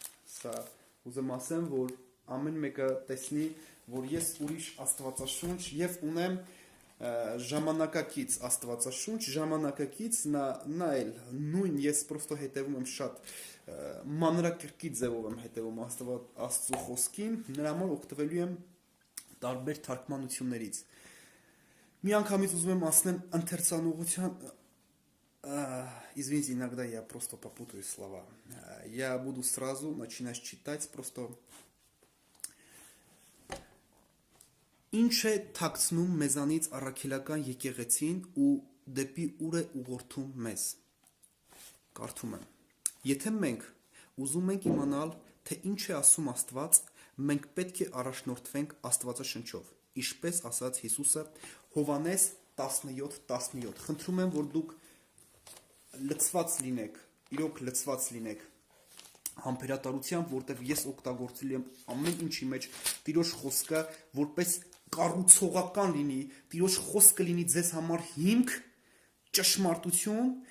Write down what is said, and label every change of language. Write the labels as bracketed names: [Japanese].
[Armenian] սա ուզում ասեմ, որ ամեն մեկը տեսնի, որ ես ուրիշ Աստվածաշունչ եւ ունեմ ժամանակակից Աստվածաշունչ, ժամանակակից նա էլ նույն ես պրոստո հետևում եմ շատ մանրակրկիտ ձևով եմ հետևում Աստծո խոսքին, նրա համար օգտվելու եմ տարբեր թարգմանություններից։ Մի անգամից ուզում եմ ասնեմ ընթերցանողության, [Russian] извините, иногда я просто попутаю слова. Я буду сразу начинать читать просто. [Armenian] Ինչ է թաքցնում մեզանից առաքելական եկեղեցին ու դեպի ուր է ուղղորդում մեզ։ Կարդում եմ. Եթե մենք ուզում ենք իմանալ, թե ինչ է ասում Աստված, մենք պետք է առաջնորդվենք Աստվածաշնչով, ինչպես ասաց Հիսուսը Հովհաննես 17:17։ Խնդրում եմ, որ դուք լցված լինեք, իրոք լցված լինեք համբերատարությամբ, որտեղ ես օգտագործել եմ ամեն ինչի մեջ Տիրոջ խոսքը, որպես կառուցողական լինի, Տիրոջ խոսքը լինի ձեզ համար հիմք, ճշմարտություն,